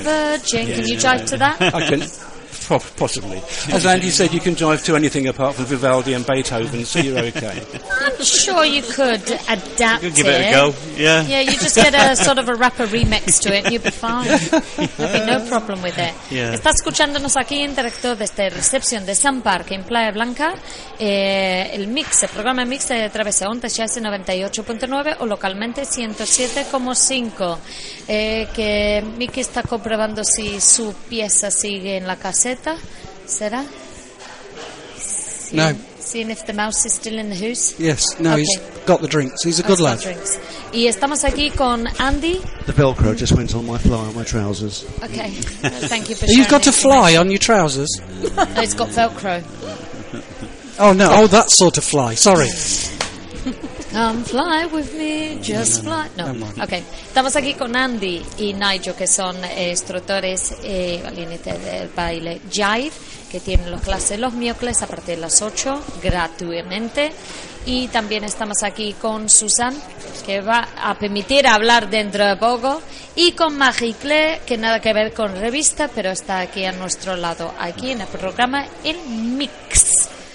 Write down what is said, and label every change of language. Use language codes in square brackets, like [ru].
[en] A virgin. Yeah, can you jive to that? I can... Possibly. As Andy said, you can drive to anything apart from Vivaldi and Beethoven, so you're okay. I'm sure you could adapt it. Give it a go, yeah. Yeah, you just get a sort of a rapper remix to it, and you'll be fine. There'll be no problem with it. Yeah. [es] Está escuchándonos aquí en directo desde recepción de Sun Park en Playa Blanca, el mix, el programa mix de Travesía Onda ya es 98.9 o localmente 107.5. Que Mick está comprobando si su pieza sigue en la caseta, ¿será? No. [en] Seeing if the mouse is still in the house. Yes, no, okay. He's got the drinks. He's a good lad. Drinks. [es] Y estamos aquí con Andy. [en] The Velcro just went on my fly on my trousers. Okay, thank you for sharing. You've got a fly on your trousers? No, it's got Velcro. Oh, no, oh, that sort of fly, sorry. Come fly with me, just fly. No, okay. [es] Estamos aquí con Andy y Nigel, que son instructores al límite del baile Jive, que tienen las clases los miércoles a partir de las 8, gratuitamente. Y también estamos aquí con Susan, que va a permitir hablar dentro de poco, y con Marie-Claire, que nada que ver con revista, pero está aquí a nuestro lado, aquí en el programa El Mix.